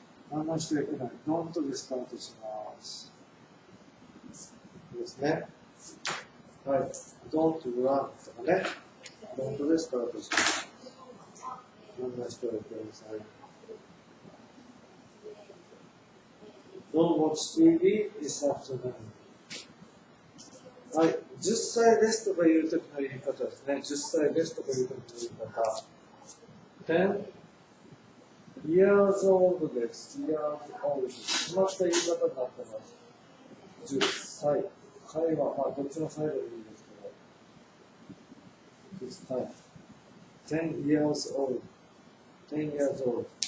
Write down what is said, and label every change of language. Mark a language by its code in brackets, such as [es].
[ja] 何もしてはいけない。ドントでスタートします。いいですね。はい。ドントグランとかね。ドントでスタートします。何もしてはいけません。 [en] Don't watch TV this afternoon. [ja] はい。 10歳ですとかいうときの言い方ですね。10歳ですとかいうときの言い方。 [en] 10 years old です。 years old。 [ja] 決まった言い方になってます。10歳。会話、まあ、どっちのサイドでいいですけど。10歳。 [en] 10 years old。 10 years old。